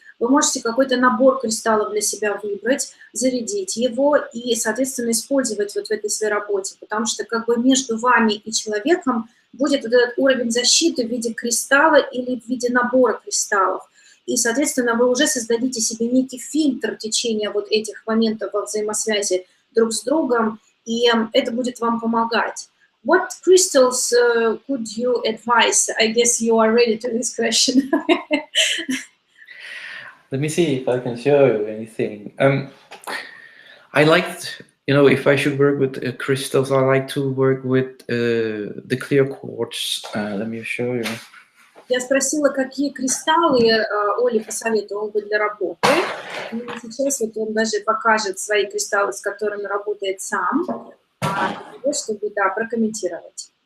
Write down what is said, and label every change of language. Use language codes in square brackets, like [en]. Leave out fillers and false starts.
[ru] Вы можете какой-то набор кристаллов для себя выбрать, зарядить его и, соответственно, использовать вот в этой своей работе, потому что как бы между вами и человеком будет вот этот уровень защиты в виде кристалла или в виде набора кристаллов. И, соответственно, вы уже создадите себе некий фильтр течения вот этих моментов во взаимосвязи друг с другом, и это будет вам помогать. [en] What crystals could you advise? I guess you are ready to this question. Let me see if I can show you anything. I liked, you know, if I should work with crystals, I like to work with the clear quartz. Let me show you. [ru] Я спросила, какие кристаллы Оле посоветовал бы для работы. И сейчас вот он даже покажет свои кристаллы, с которыми работает сам, чтобы, да, прокомментировать.